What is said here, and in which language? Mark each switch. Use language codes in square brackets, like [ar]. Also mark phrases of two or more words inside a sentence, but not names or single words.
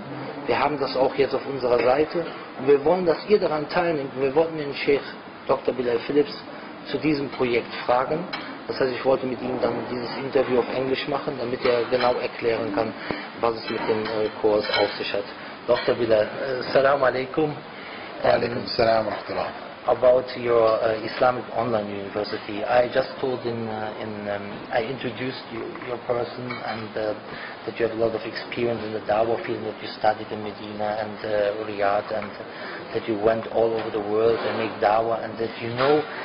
[de] Wir haben das auch jetzt auf unserer Seite. Und wir wollen, dass ihr daran teilnehmt. Wir wollten den Sheikh Dr. Bilal Philips zu diesem Projekt fragen. Das heißt, ich wollte mit ihm dann dieses Interview auf Englisch machen, damit er genau erklären kann, was es mit dem Kurs auf sich hat. Dr. [ar] Bilal, Assalamu alaikum. Wa alaikum assalam wa rahmatullah. [en] About your Islamic Online University. I just told I introduced your person and that you have a lot of experience in the Dawah field, that you studied in Medina and Riyadh, and that you went all over the world and make Dawah, and that you know